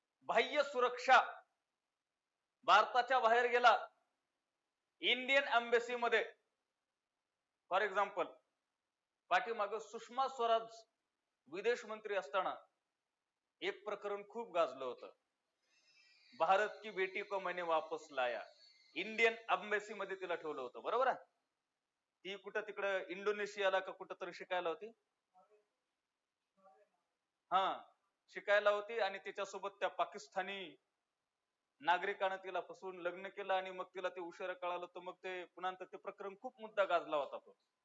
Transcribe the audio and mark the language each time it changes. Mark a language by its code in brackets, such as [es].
[mr] बाह्य सुरक्षा, भारताच्या बाहेर गेला, इंडियन एम्बेसी मध्ये फॉर एक्झाम्पल पाठीमाग सुषमा स्वराज विदेश मंत्री असताना एक प्रकरण खूप गाजलं होतं. [hi] भारत की बेटी को मैंने वापस लाया. [mr] इंडियन एम्बेसी मध्ये तिला ठेवलं होतं, बरोबर आहे. ती कुठं तिकडं इंडोनेशियाला का कुठं तरी शिकायला होती. हा, शिकायला होती आणि तिच्यासोबत त्या पाकिस्तानी नागरिकानं तिला फसवून लग्न केलं आणि मग तिला ते उशिरा कळालं, तर मग ते पुन्हा ते प्रकरण खूप मुद्दा गाजला होता तो.